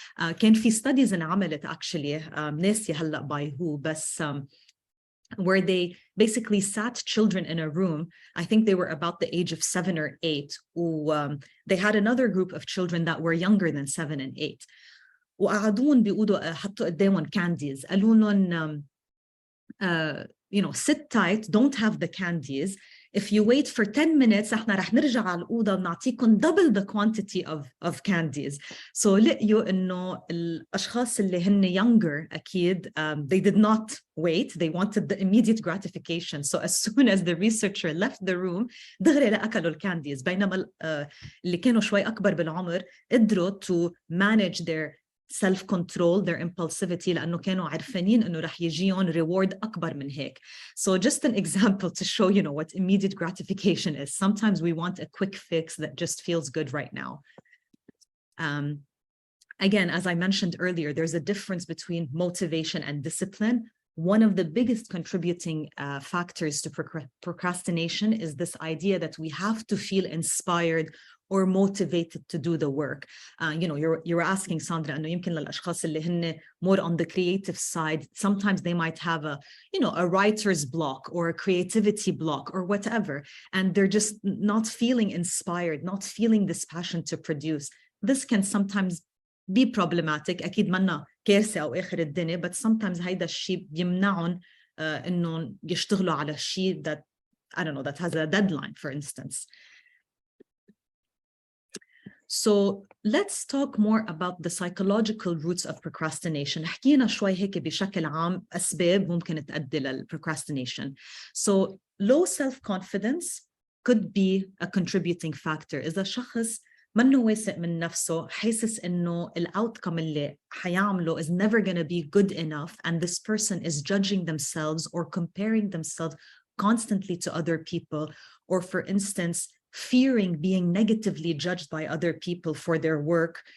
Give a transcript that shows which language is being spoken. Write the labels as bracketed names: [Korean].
[Arabic] كان في [English] studies [Arabic] انعملت [English] actually, [Arabic] ناسي هلا [English] by who, [Arabic] بس [English] where they basically sat children in a room. I think they were about the age of 7 or 8. They had another group of children that were younger than 7 and 8. [Arabic] وقعدون بيقولوا حطوا قدامهم candies. قالوا لهم, [English] you know, sit tight, don't have the candies. if you wait for 10 minutes [Arabic] احنا رح نرجع على الأوضة ونعطيكم [English] double the quantity of candies. So [Arabic] لقيوا إنه الأشخاص اللي هن [English] younger [Arabic] أكيد [English] they did not wait, they wanted the immediate gratification. So as soon as the researcher left the room [Arabic] دغري لأكلوا الكانديز، بينما اللي كانوا شوي أكبر بالعمر قدروا [English] to manage their self-control, their impulsivity، [Arabic] لأنه كانوا عارفين إنه رح يجيهم reward أكبر من هيك. [English] So just an example to show, you know, what immediate gratification is. Sometimes we want a quick fix that just feels good right now. Again, as I mentioned earlier, there's a difference between motivation and discipline. One of the biggest contributing factors to procrastination is this idea that we have to feel inspired or motivated to do the work. You know, you were asking Sandra, [Arabic] إنه يمكن للأشخاص اللي هن [English] more on the creative side, sometimes they might have a, you know, a writer's block or a creativity block or whatever, and they're just not feeling inspired, not feeling this passion to produce. This can sometimes be problematic. [Arabic] أكيد منا كارثة أو آخر الدنيا, [English] but sometimes [Arabic] هيدا الشيء بيمنعهم إنه يشتغلوا على الشيء [English] that, I don't know, that has a deadline, for instance. So let's talk more about the psychological roots of procrastination. [Arabic] حكينا شوي هيك بشكل عام أسباب ممكن تؤدي للprocrastination. [English] So low self-confidence could be a contributing factor. [Arabic] إذا شخص منه واثق من نفسه، حاسس إنه الoutcome اللي حيعمله [English] is never going to be good enough, and this person is judging themselves or comparing themselves constantly to other people, or for instance, fearing being negatively judged by other people for their work.